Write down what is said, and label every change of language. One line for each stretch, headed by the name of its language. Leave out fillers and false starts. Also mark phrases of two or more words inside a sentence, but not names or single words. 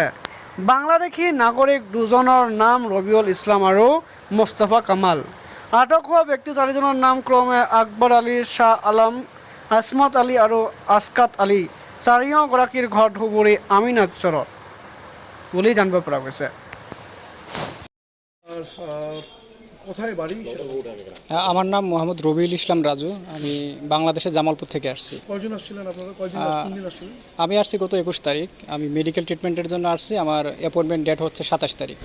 Assamese: বাংলাদেশী নাগৰিক দুজনৰ নাম ৰবিউল ইছলাম আৰু মুস্তাফা কামাল। আটক হোৱা ব্যক্তি 4জনৰ নাম ক্ৰমে আকবৰ আলী, শ্বাহ আলম, আছমত আলী আৰু আসকাত আলী। 4গৰাকীৰ ঘৰ ধুবুৰী আমিনাতচৰত বুলি জানিব পৰা গৈছে।
Bangla: কোথায় বাড়ি? আমার নাম মোহাম্মদ রবিউল ইসলাম রাজু। আমি বাংলাদেশের জামালপুর থেকে আসছি। কয়জন আসছিলেন আপনারা? কয়দিন আসছিলেন? আমি আসছি গত 21 তারিখ। আমি
English: medical treatment
Bangla: জন্য আসছি। আমার
English: appointment date
Bangla: হচ্ছে 27 তারিখ।